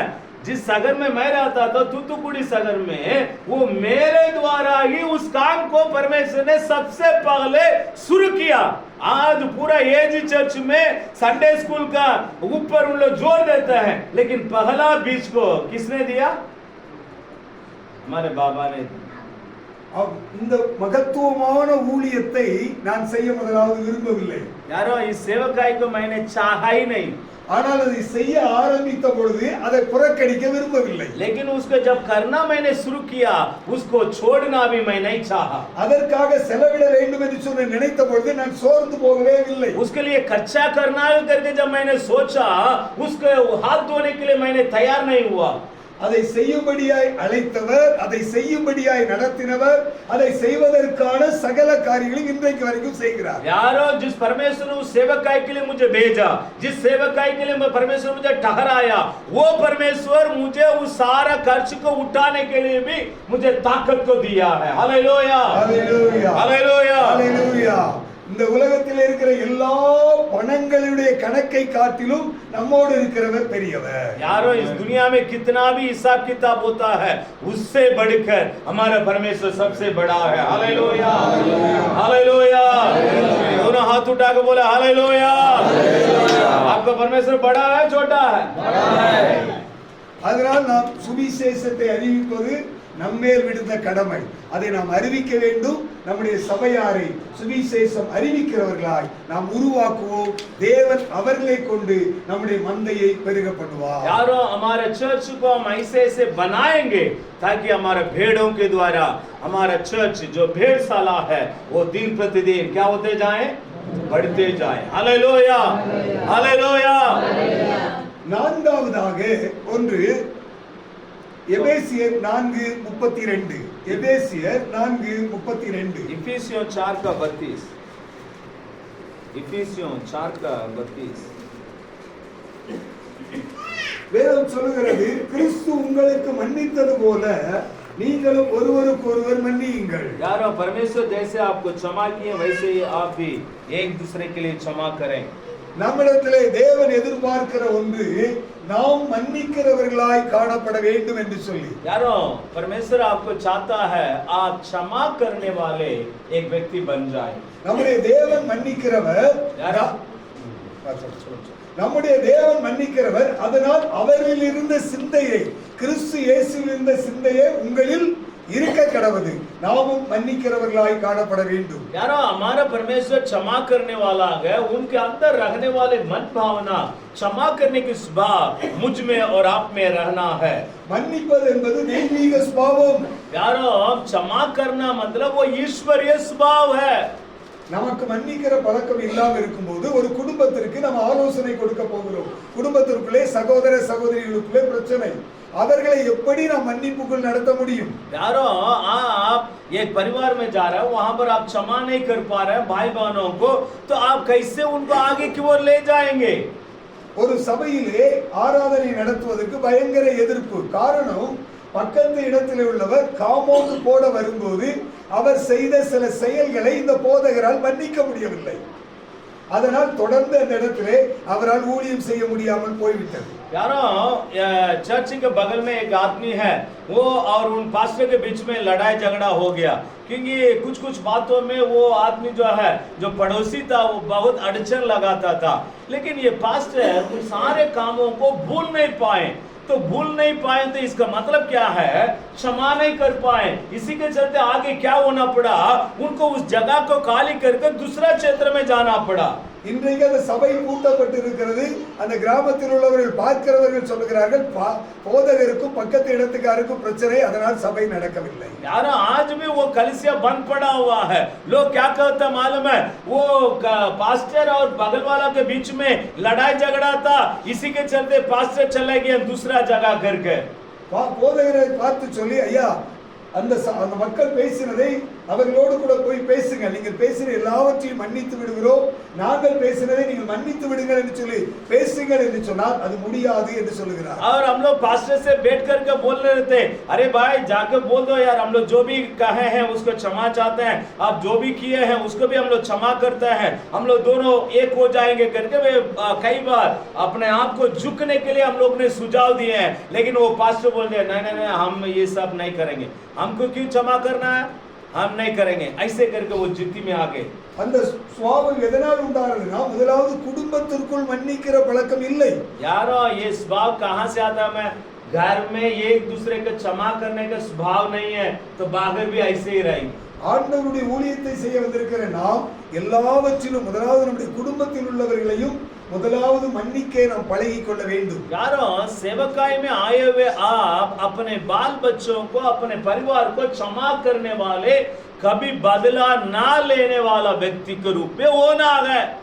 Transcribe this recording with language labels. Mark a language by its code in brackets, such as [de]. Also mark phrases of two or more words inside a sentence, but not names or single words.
[hi] जिस सागर में मैं रहता था तूतुकुड़ी सागर में, वो मेरे द्वारा ही उस काम को परमेश्वर ने सबसे पहले शुरू किया. आज पूरा एज चर्च में [en] Sunday school [hi] का ऊपर उन लोग जोर देते हैं, लेकिन पहला बीज को किसने दिया? हमारे बाबा ने. [ta] இந்த மகத்துவமான ஊழியத்தை நான் செய்ய முதலாவது விரும்பவில்லை. [hi] यारो इस सेवकाई को मैंने चाहा ही नहीं. [ta] ஆனால் அதை செய்ய ஆரம்பித்த பொழுது அதை புறக்கணிக்க விரும்பவில்லை. [hi] लेकिन उसको जब करना मैंने शुरू किया उसको छोड़ना भी मैं नहीं चाहा. [ta] அதற்காக செலவிட வேண்டும் என்று சொல்லி நினைத்த பொழுது நான் சோர்ந்து போகவே இல்லை. [hi] उसके लिए खर्चा करना है करके जब मैंने सोचा उसके हाथ धोने के लिए मैंने तैयार नहीं हुआ. [ta] அதை செய்யும்படியாய் அழைத்தவர், அதை செய்யும்படியாய் நடத்தினவர், அதை செய்வதற்கான சகல காரியங்களையும் இன்றைக்கு வரைக்கும் செய்கிறார். [hi] यारो जिस परमेश्वर ने उस सेवकाई के लिए मुझे भेजा, जिस सेवकाई के लिए परमेश्वर मुझे ठहराया, वो परमेश्वर मुझे उस सारा खर्च को उठाने के लिए भी मुझे ताकत को दिया है. हालेलुया हालेलुया हालेलुया हालेलुया. [ta] இந்த உலகத்தில் இருக்கிற எல்லா பணங்களுடைய கணக்கை காட்டிலும் நம்மோடு இருக்கிறவர் பெரியவர். [hi] यारो इस दुनिया में कितना भी हिसाब किताब होता है उससे बढ़कर हमारा परमेश्वर सबसे बड़ा है. हालेलुया हालेलुया. दोनों हाथ उठा के बोले हालेलुया. आपका परमेश्वर बड़ा है छोटा है? बड़ा है. [ta] அதனால் நாம் சுவிசேஷத்தை அறிவிப்பது நம்மேல் விடுத்த கடமை. அதை நாம் அறிவிக்க வேண்டும். நம்முடைய சபையாரை சுவிசேஷம் அறிவிக்கிறவர்களாய் நாம் உருவாக்குவோம். தேவன் அவர்களை கொண்டு நம்முடைய மந்தையை பெருக பண்ணுவார். [hi] यारो हमारे चर्च को हम ऐसे ऐसे बनाएंगे ताकि हमारे भेड़ों के द्वारा हमारा चर्च जो भेड़शाला है वो दिन प्रतिदिन क्या होते जाए? बढ़ते जाए. हालेलुया हालेलुया. [ta] நான்காவதாக ஒன்று எபேசியர் 4:32. எபேசியர் 4:32. [hi] इफिसियों 4:32. इफिसियों 4:32. [ta] வேதம் சொல்லுகிறது, கிறிஸ்து உங்களுக்கு மன்னித்தது போல நீங்களும் ஒருவருக்கொருவர் மன்னியுங்கள். [hi] यारो परमेश्वर जैसे आपको क्षमा किए वैसे ही आप भी एक दूसरे के लिए क्षमा करें. [ta] நம்மிடத்திலே தேவன் எதிர்பார்க்கிற ஒன்று நாம் மன்னிக்கிறவர்களாய் காணப்பட வேண்டும் என்று சொல்லி. [hi] यारो परमेश्वर आपको चाहता है आप क्षमा करने वाले एक व्यक्ति बन जाए. [ta] நம்முடைய தேவன் மன்னிக்கிறவர். நம்முடைய தேவன் மன்னிக்கிறவர். அதனால் அவரில் இருந்த சிந்தையை, கிறிஸ்து இயேசுவில் இருந்த சிந்தையை உங்களில் இருக்க கடவுது. நாமும் மன்னிக்கிறவர்களாய் காணப்பட வேண்டும். [hi] यारो हमारा परमेश्वर क्षमा करने वाला है. उनके अंदर रहने वाले मन भावना क्षमा करने की स्वभाव मुझ में और आप में रहना है. [ta] மன்னிப்பது என்பது தெய்வீக சுபாவம். [hi] यारो क्षमा करना मतलब वो ईश्वरीय स्वभाव है. [ta] நமக்கு மன்னிக்கிற பழக்கம் இல்லாம இருக்கும்போது ஒரு குடும்பத்திற்கு நம்ம ஆலோசனை கொடுக்க போகிறோம். குடும்பத்திற்குள்ளே சகோதர சகோதரிகளுக்குள்ளே பிரச்சனை. அவர்களை எப்படி நாம் மன்னிப்புக்குள் நடத்த முடியும்? [hi] यारो आप एक परिवार में जा रहे हो, वहां पर आप क्षमा नहीं कर पा रहे भाई बहनों को, तो आप कैसे उनको आगे की ओर ले जाएंगे? [ta] ஒரு சபையிலே ஆராதனை நடத்துவதற்கு பயங்கர எதிர்ப்பு. காரணம், பக்கத்து இடத்திலே உள்ளவர் காம்பவுண்ட் போட வரும்போது அவர் செய்த சில செயல்களை இந்த போதகரால் மன்னிக்க முடியவில்லை. அதனால் தொடர்ந்து அந்த இடத்திலே அவரால் ஊழியம் செய்ய முடியாமல் போய்விட்டது. [hi] यारो चर्च के बगल में एक आदमी है, वो और उन पास्टर के बीच में लड़ाई झगड़ा हो गया, क्योंकि कुछ बातों में वो आदमी जो है, जो पड़ोसी था, वो बहुत अड़चन लगाता था। लेकिन ये पास्टर उन सारे कामों को भूल नहीं पाए। तो भूल नहीं पाए तो इसका मतलब क्या है? क्षमा नहीं कर पाए। इसी के चलते आगे क्या होना पड़ा? उनको उस जगह को खाली करके दूसरा क्षेत्र में जाना पड़ा। [ta] இன்றைக்கு அந்த சபை கூட்டப்பட்டிருக்கிறது. அந்த கிராமத்தில் உள்ளவர்கள் பார்க்கிறவர்கள் சொல்லுகிறார்கள், போதகருக்கும் பக்கத்து இடத்துக்காருக்கும் பிரச்சனை, அதனால் சபை நடக்கவில்லை. [hi] यार आज भी वो कलीसिया बंद पड़ा हुआ है। लोग क्या कहते हैं मालूम है? वो पास्टर और बगल वाला के बीच में लड़ाई झगड़ा था, इसी के चलते पास्टर चले गए दूसरा जगह करके। [ta] போதகரை பார்த்து சொல்லி, ஐயா அந்த மக்கள் பேசினதை அவர்களோடு கூட போய் பேசுங்க, நீங்கள் பேசின எல்லாவற்றையும் மன்னித்து விடுகிறோம், நாங்கள் பேசினதை நீங்கள் மன்னித்து விடுங்கள் என்று சொல்லி பேசுங்கள் என்று சொன்னால் அது முடியாது என்று சொல்லுகிறார். [hi] और हम लोग पास्टर से बैठ करके बोल रहे थे, अरे भाई जाके बोल दो यार, हम लोग जो भी कहे हैं उसको क्षमा चाहते हैं, आप जो भी किए हैं उसको भी हम लोग क्षमा करते हैं, हम लोग दोनों एक हो जाएंगे करके वे कई बार अपने आप को झुकने के लिए हम लोग ने सुझाव दिए हैं। लेकिन वो पास्टर बोल रहे नहीं, हम ये सब नहीं करेंगे, हमको क्यों क्षमा करना है, हम नहीं करेंगे, ऐसे करके वो जिद्दी में आ गए। [ta] அந்த சுபாவம் எதனால் உண்டானதுன்னா, முதலாவது குடும்பத்திற்குள் மன்னிக்கிற பழக்கம் இல்லை. [hi] यारो ये स्वभाव कहां से आता है? मैं घर में एक दूसरे को क्षमा करने का स्वभाव नहीं है, तो बाहर भी ऐसे ही रहेंगे। [ta] ஆண்டவருடைய ஊழியத்தை செய்ய வந்திருக்கிற நாம் எல்லாவற்றிலும் முதலாவது நம்முடைய குடும்பத்தில் உள்ளவர்களையும் முதலாவது மன்னிக்க நாம் பழகிக் கொள்ள வேண்டும். [hi] यारो सेवकाई में आए हुए आप अपने बाल बच्चों को, अपने परिवार को क्षमा करने वाले, कभी बदला ना लेने वाला व्यक्ति के रूप में होना है।